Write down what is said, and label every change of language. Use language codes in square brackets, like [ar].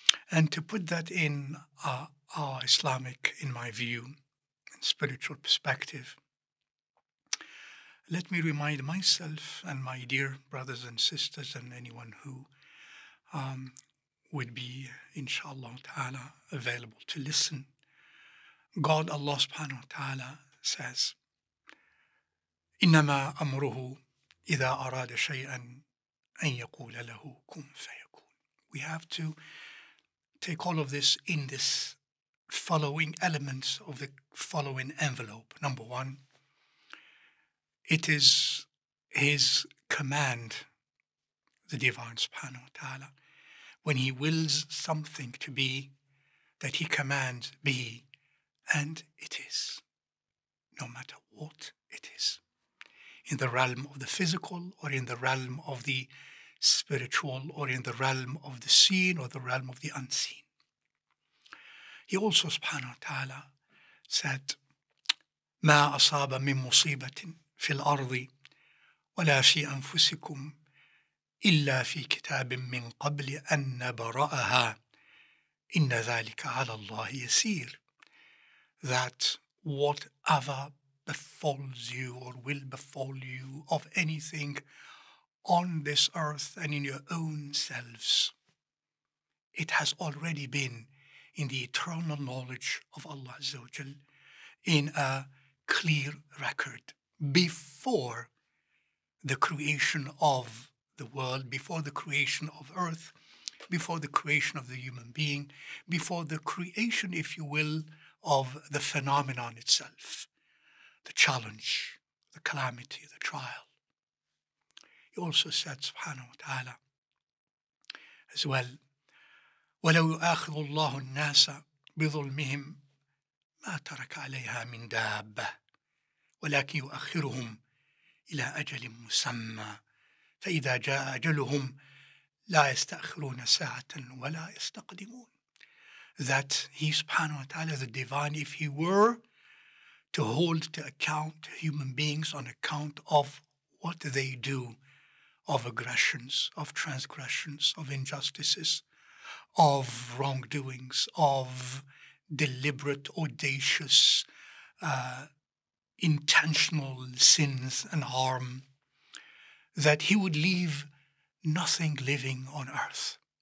[en] And to put that in our Islamic, in my view, and spiritual perspective, let me remind myself and my dear brothers and sisters and anyone who would be, inshallah ta'ala, available to listen. God, Allah subhanahu wa ta'ala, says, [ar] إِنَّمَا أَمْرُهُ إِذَا أَرَادَ شَيْئًا أَن يَقُولَ لَهُ كُن فَيَكُونُ. [en] We have to take all of this in this following elements of the following envelope. Number one, it is His command, the Divine subhanahu wa ta'ala, when He wills something to be, that He commands be, and it is, no matter what it is, in the realm of the physical or in the realm of the spiritual or in the realm of the seen or the realm of the unseen. He also subhanahu wa ta'ala said, [ar] ما أصاب من مصيبة في الأرض ولا في أنفسكم إلا في كتاب من قبل أن نبرأها إن ذلك على الله يسير. [en] That whatever befalls you or will befall you of anything on this earth and in your own selves, it has already been in the eternal knowledge of Allah Azza wa Jal, in a clear record before the creation of the world, before the creation of earth, before the creation of the human being, before the creation, if you will, of the phenomenon itself, the challenge, the calamity, the trial. He also said, subhanahu wa ta'ala, as well, [ar] وَلَوْ يُؤَاخِذُ اللَّهُ النَّاسَ بِظُلْمِهِمْ مَا تَرَكَ عَلَيْهَا مِنْ دَابَّةٍ وَلَكِنْ يُؤَخِّرُهُمْ إِلَى أَجَلٍ مُّسَمًّى فَإِذَا جَاءَ أَجَلُهُمْ لَا يَسْتَأْخِرُونَ سَاعَةً وَلَا يَسْتَقْدِمُونَ. [en] That He subhanahu wa ta'ala, the divine, if He were to hold to account human beings on account of what they do, of aggressions, of transgressions, of injustices, of wrongdoings, of deliberate, audacious, intentional sins and harm, that He would leave nothing living on earth.